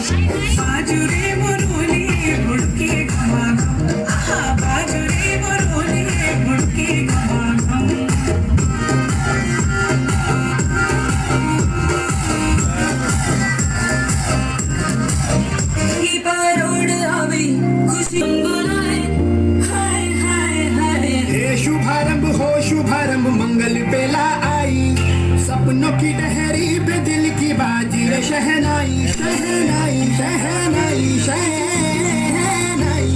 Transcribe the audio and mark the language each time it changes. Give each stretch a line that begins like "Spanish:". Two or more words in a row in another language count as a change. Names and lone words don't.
Sadri: बाजुरे मुरोली बुड़के घमाघम, आहा बाजुरे मुरोली बुड़के घमाघम। ही परोड़ आवी खुशी मनाए, हाय हाय हाय।
Hindi: हे शुभारंभ हो शुभारंभ मंगल बेला आई, सपनों की डहरी पे दिल की बाजी रे शहनाई शहनाई शहनाई शहनाई।